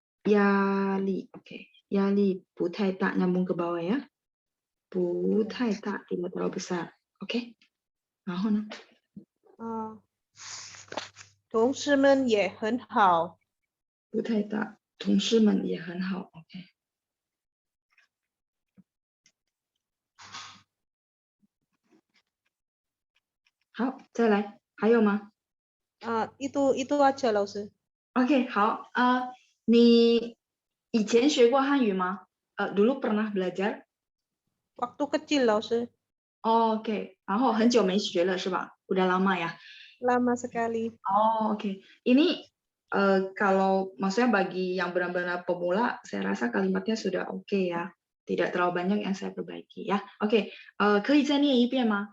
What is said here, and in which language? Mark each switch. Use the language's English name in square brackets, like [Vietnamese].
[Chinese] 压力 ，OK， 压力不太大， [Indonesian] nyambung ke bawah ya， [Chinese] 不太大， [Indonesian] tidak terlalu besar， [Chinese] OK， 然后呢？同事们也很好。不太大，同事们也很好 ，OK。好，再来，还有吗 [Indonesian] ？itu aja 老师。 [Chinese] OK， 好，你以前学过汉语吗？ [Indonesian] dulu pernah belajar？ waktu kecil 老师。 [Chinese] OK， 然后很久没学了是吧？ [Indonesian] udah lama ya？ lama sekali。 OK， ini kalau maksudnya bagi yang benar-benar pemula, saya rasa kalimatnya sudah oke ya. Tidak terlalu banyak yang saya perbaiki ya. [Chinese] Oke, 可以再念一遍吗？